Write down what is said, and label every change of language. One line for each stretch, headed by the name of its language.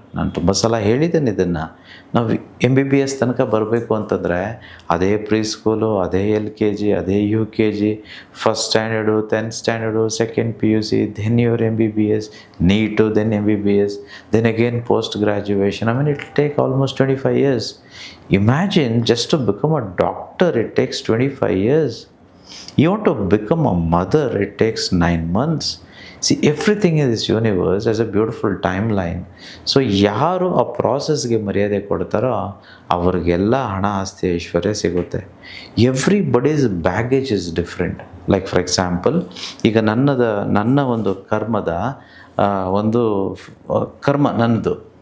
Kannada: ನಾನು ತುಂಬ ಸಲ ಹೇಳಿದ್ದೇನೆ ಇದನ್ನು. ನಾವು MBBS ತನಕ ಬರಬೇಕು ಅಂತಂದರೆ ಅದೇ ಪ್ರೀ ಸ್ಕೂಲು, ಅದೇ LKG, ಅದೇ UKG, first standard, 10th standard, second PUC, then your MBBS, NEET, then MBBS,
English: Then again post graduation. It will take almost 25 years. Imagine, just to become a doctor, it takes 25 years. You want to become a mother, it takes 9 months. Everything in this universe has a beautiful timeline.
Kannada: So ಯಾರು ಆ ಪ್ರಾಸೆಸ್ಗೆ ಮರ್ಯಾದೆ ಕೊಡ್ತಾರೋ ಅವ್ರಿಗೆಲ್ಲ ಹಣ, ಆಸ್ತಿ, ಐಶ್ವರ್ಯ ಸಿಗುತ್ತೆ.
English: Everybody's baggage is different. Like for example,
Kannada: ಈಗ ನನ್ನ ಒಂದು ಕರ್ಮದ ಒಂದು ಕರ್ಮ ನನ್ನದು